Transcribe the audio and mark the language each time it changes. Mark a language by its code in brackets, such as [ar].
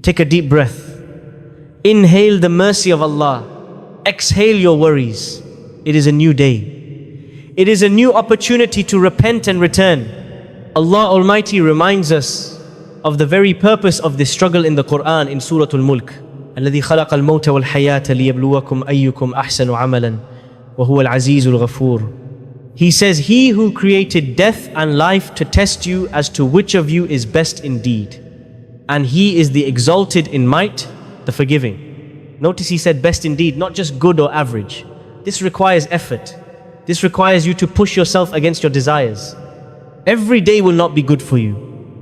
[en] Take a deep breath. Inhale the mercy of Allah. Exhale your worries. It is a new day. It is a new opportunity to repent and return. Allah Almighty reminds us of the very purpose of this struggle in the Quran in Surah Al-Mulk. [ar] الذي خلق الموت والحياة ليبلوكم أيكم أحسن عملا وهو العزيز الغفور. [en] He says, He who created death and life to test you as to which of you is best indeed. And He is the exalted in might, the forgiving. Notice He said best indeed, not just good or average. This requires effort. This requires you to push yourself against your desires. Every day will not be good for you.